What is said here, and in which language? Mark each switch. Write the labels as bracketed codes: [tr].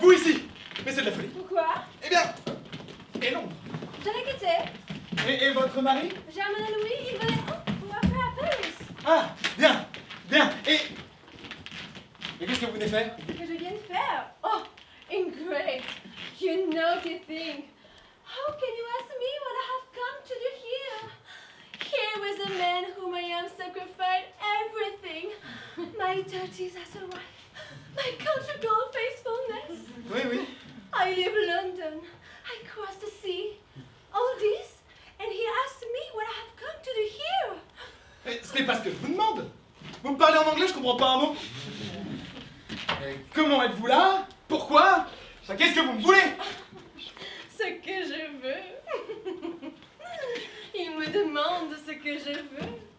[fr] vous ici. Mais c'est de la folie. Pourquoi? Eh bien, et Londres. Je l'ai quitté. Et votre mari? Germain et Louis, ils venaient pour après à Paris. Ah, bien, bien. Et qu'est-ce que vous venez faire? Ce que je viens de faire. Oh, ingrate. [en] You naughty thing. How can you ask me what I have come to do here? Here was a man whom I am sacrificed everything. My duties as a wife. My conjugal faithfulness. [fr] Oui, oui. [en] I live London. I cross the sea. All this, and he asked me what I have come to do here. [fr] Ce n'est pas ce que je vous demande. Vous me parlez en anglais, je comprends pas un mot. Comment êtes-vous là? Pourquoi? Qu'est-ce que vous me voulez? Ce que je veux. Il me demande ce que je veux.